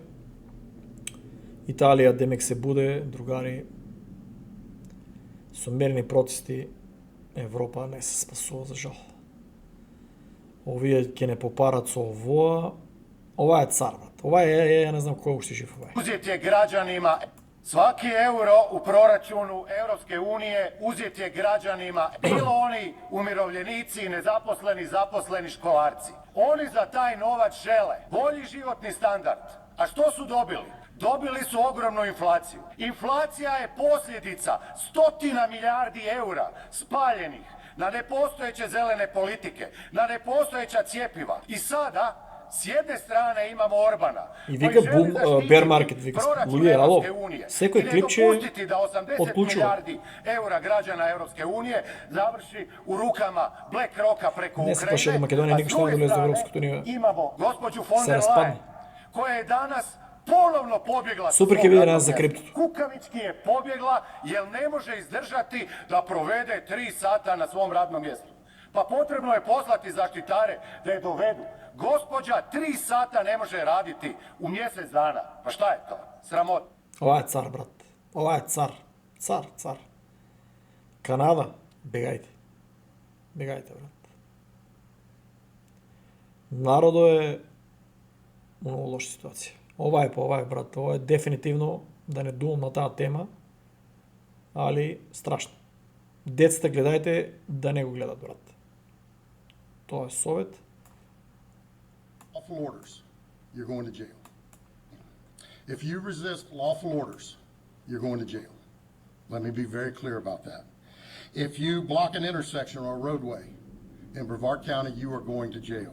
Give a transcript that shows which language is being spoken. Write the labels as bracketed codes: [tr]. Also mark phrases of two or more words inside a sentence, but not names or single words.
[mk] Италија демек се буде, другари. Со мирни протести Европа не се спасува за жал. Овие ќе не попарат со овоа. Ова е цар, брат. Ова е, ја не знам кој уште жив ова е. [hr] Uzet je građanima, svaki euro u proračunu Europske unije uzet je građanima, bilo oni umirovljenici, nezaposleni, zaposleni, školarci. Oni za taj novac žele bolji životni standard. A što su dobili? Dobili su ogromnu inflaciju. Inflacija je posljedica 100 milijardi eura spaljenih na nepostojeće zelene politike, na nepostojeća cjepiva. I sada s jedne strane imamo Orbana. [mk] И вика бум, [en] bear market, [mk] вика, луѓе, ало, секој клипче отклучува. [hr] Milijardi eura građana Europske unije završi u rukama BlackRocka preko [mk] Не се плаше да Македонија никош не долезе во Европската унија. [hr] Imamo gospođu von [mk] Se [hr] der [mk] raspadne. [hr] Leyen, koja je danas ponovno pobjegla. [mk] Супер ќе биде нас за криптото. [hr] Kukavički je pobjegla jer ne može izdržati da provede 3 sata na svom radnom mjestu. Pa potrebno je poslati zaštitare da je dovedu. Gospođa 3 sata ne može raditi u mjesec dana. Pa šta je to? Sramota. [mk] Ова е цар, брат. Ова е цар. Цар. Канада, бегајте. Бегајте, брат. Народо е у многу лоша ситуација. Ова е, брат. Ова е дефинитивно, да не думам на таа тема, али страшно. Децата гледајте да не го гледат, брат. Тоа е совет. [en] Lawful orders, you're going to jail. If you resist lawful orders, you're going to jail. Let me be very clear about that. If you block an intersection or a roadway in Brevard County, you are going to jail.